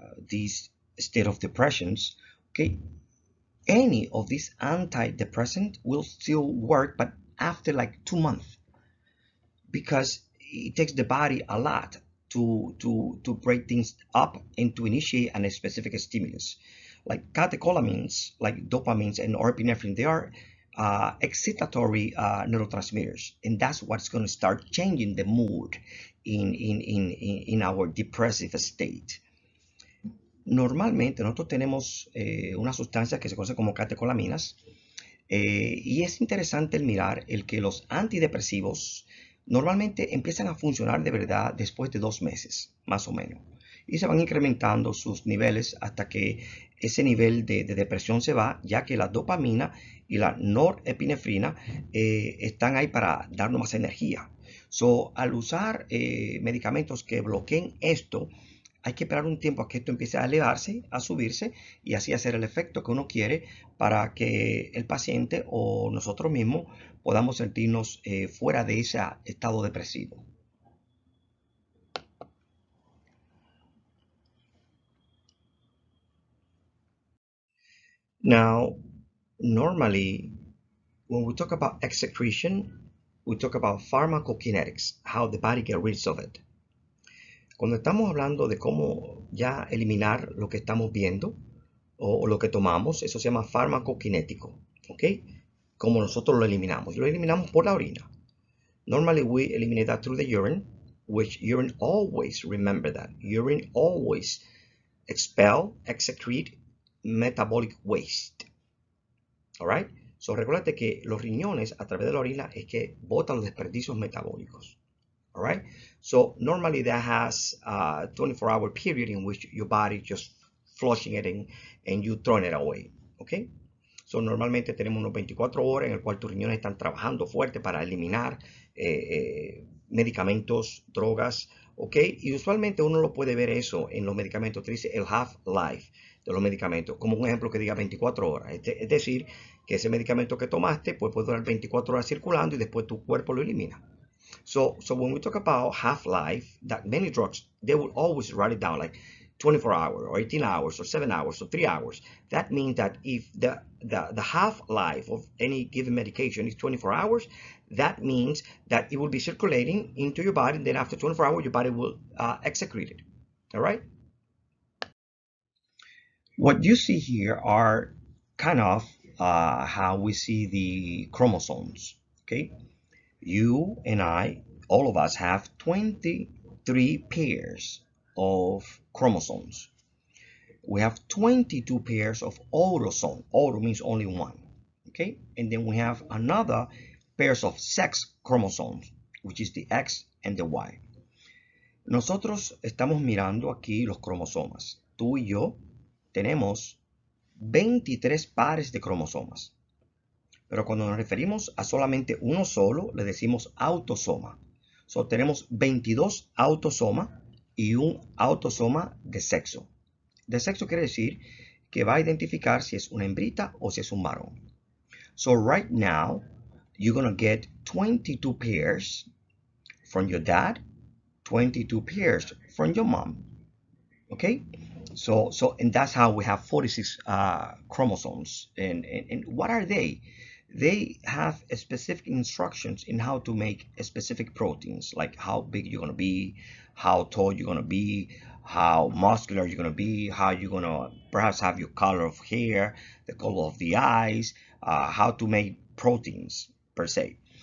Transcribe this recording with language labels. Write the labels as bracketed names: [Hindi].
[English] this state of depressions, okay, any of these antidepressants will still work, but after like 2 months, because it takes the body a lot to break things up and to initiate a specific stimulus. Like catecholamines, like dopamines and norepinephrine, they are excitatory neurotransmitters, and that's what's going to start changing the mood in our depressive state. [Spanish] Normalmente nosotros tenemos una sustancia que se conoce como catecolaminas, y es interesante el mirar el que los antidepresivos normalmente empiezan a funcionar de verdad después de 2 meses, más o menos, y se van incrementando sus niveles hasta que ese nivel de depresión se va, ya que la dopamina y la norepinefrina están ahí para darnos más energía. So, al usar medicamentos que bloqueen esto, hay que esperar un tiempo a que esto empiece a elevarse, a subirse, y así hacer el efecto que uno quiere para que el paciente o nosotros mismos podamos sentirnos fuera de ese estado depresivo. [English] Now, normally, when we talk about excretion, we talk about pharmacokinetics, how the body gets rid of it. [Spanish] Cuando estamos hablando de cómo ya eliminar lo que estamos viendo o lo que tomamos, eso se llama farmacokinético, ¿ok? Como nosotros lo eliminamos por la orina. [English] Normally we eliminate that through the urine, which urine always, remember that, urine always excrete metabolic waste. Alright? [Spanish] So recuérdate que los riñones a través de la orina es que botan los desperdicios metabólicos. [English] Alright? So normally that has a 24-hour period in which your body just flushing it and you throwing it away. Okay? [Spanish] So normalmente tenemos unos 24 horas en el cual tus riñones están trabajando fuerte para eliminar medicamentos, drogas, ¿ok? Y usualmente uno lo puede ver eso en los medicamentos, te dice el half-life de los medicamentos, como un ejemplo que diga 24 horas. Es decir, que ese medicamento que tomaste pues, puede durar 24 horas circulando y después tu cuerpo lo elimina. [English] So when we talk about half-life, that many drugs, they will always write it down like 24 hours or 18 hours or 7 hours or 3 hours. That means that if the half-life of any given medication is 24 hours, that means that it will be circulating into your body, and then after 24 hours, your body will excrete it. All right? What you see here are kind of how we see the chromosomes, okay? You and I, all of us have 23 pairs of chromosomes. We have 22 pairs of autosomes. Auto means only one, okay? And then we have another pairs of sex chromosomes, which is the X and the Y. [Spanish] Nosotros estamos mirando aquí los cromosomas. Tú y yo tenemos 23 pares de cromosomas. Pero cuando nos referimos a solamente uno solo, le decimos autosoma. So, tenemos 22 autosomas y un autosoma de sexo. De sexo quiere decir que va a identificar si es una hembrita o si es un varón. [English] So right now, you're going to get 22 pairs from your dad, 22 pairs from your mom. Okay? And that's how we have 46 chromosomes. And what are they? They have specific instructions in how to make specific proteins, like how big you're going to be, how tall you're going to be, how muscular you're going to be, how you're going to perhaps have your color of hair, the color of the eyes, how to make proteins per se.